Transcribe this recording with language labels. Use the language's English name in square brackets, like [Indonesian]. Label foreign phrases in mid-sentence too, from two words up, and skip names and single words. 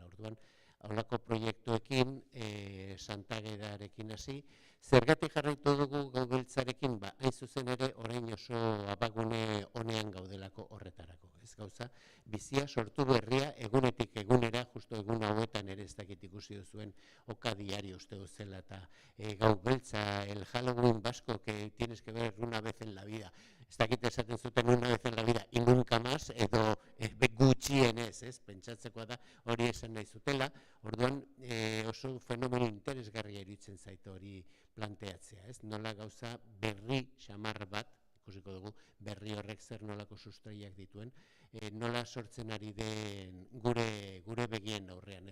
[Basque] Orduan, holako proiektuekin, Santa Agedarekin hasi, zergatik jarraitu dugu gau beltzarekin, hain zuzen ere, orain oso abagune honean gaudelako horretarako. Ez gauza, bizia sortu berria egunetik egunera, justo egun hauetan ere ez dakit ikusi duzuen oka diario uste duzela, eta gau beltza, [Spanish] el Halloween vasco que tienes que ver una vez en la vida. [Basque] Ez dakit esaten zuten [Spanish] una vez en la vida y nunca más, [Basque] edo gutxienez, pentsatzekoa da hori esan nahi zutela. Orduan oso fenomeno interesgarria iruditzen zaitu hori planteatzea, ez? Nola gauza berri xamar bat, ikusiko dugu, berri horrek zer nolako sustraiak dituen, nola sortzen ari den gure begien aurrean.